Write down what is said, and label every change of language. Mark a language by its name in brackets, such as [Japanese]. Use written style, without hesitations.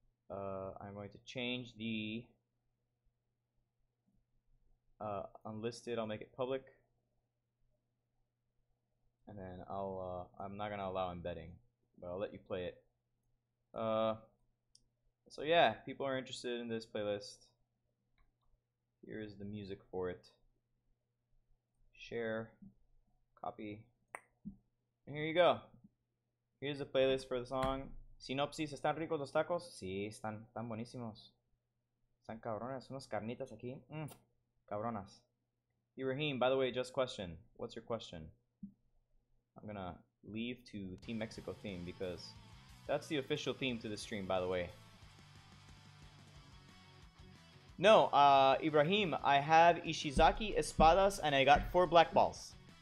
[English] I'm going to change the unlisted. I'll make it public, and then I'm not gonna allow embedding, but I'll let you play it. So yeah, people are interested in this playlist. Here is the music for it. Share, copy, and here you go. Here's the playlist for the song. [Spanish] Sinopsis: ¿Están ricos los tacos? Sí, están buenísimos. Están cabronas, unas carnitas aquí. Cabronas. [English] Ibrahim, by the way, just question. What's your question? I'm gonna leave to Team Mexico theme because that's the official theme to the stream, by the way. No, Ibrahim, I have Ishizaki, Espadas, and I got 4 black balls.